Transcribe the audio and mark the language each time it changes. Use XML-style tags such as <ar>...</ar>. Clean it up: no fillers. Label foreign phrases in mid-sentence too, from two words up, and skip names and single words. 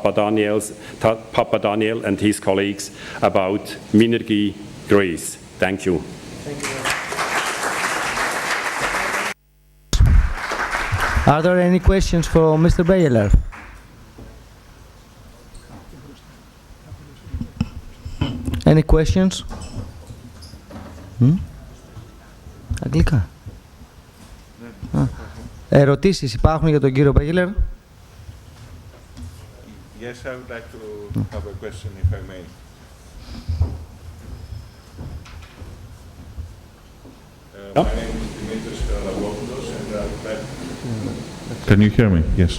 <en>Papadaniel and his colleagues about Minergie Greece. Thank you. Thank you. Are there any questions for Mr. Beyeeler? Any questions?</en> <el>Αγγλικά. Ερωτήσεις υπάρχουν για τον κύριο Beyeeler?</el> <en>Yes, I would like to have a question, if I may. My name is Dimitris Haralabopoulos, and I would like... Can you hear me? Yes.</en>